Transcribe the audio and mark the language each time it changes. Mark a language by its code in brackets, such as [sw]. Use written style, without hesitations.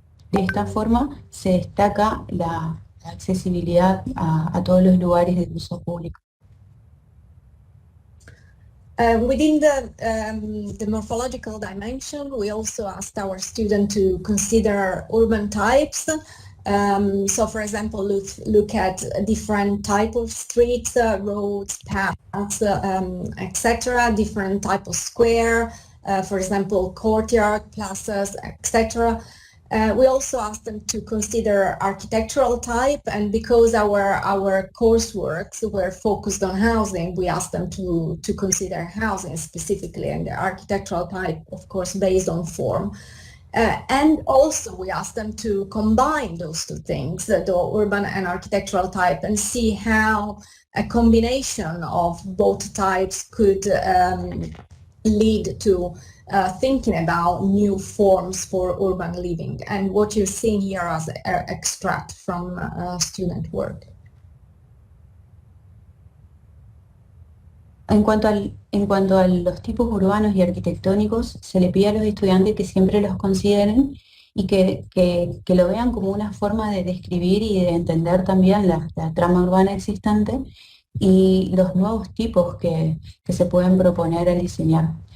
[es] De esta forma se destaca la accesibilidad a todos los lugares de uso público. [en] Within the morphological dimension, we also asked our students to consider urban types. So, for example, look at different type of streets, roads, paths, etc. Different type of square, for example, courtyard, plazas, etc. We also asked them to consider architectural type, and because our courseworks were focused on housing, we asked them to consider housing specifically, and the architectural type, of course, based on form. And also we asked them to combine those two things, the urban and architectural type, and see how a combination of both types could lead to thinking about new forms for urban living. And what you're seeing here as an extract from student work. [es] En cuanto a los tipos urbanos y arquitectónicos, se le pide a los estudiantes que siempre los consideren y que lo vean como una forma de describir y de entender también la trama urbana existente y los nuevos tipos que se pueden proponer al diseñar.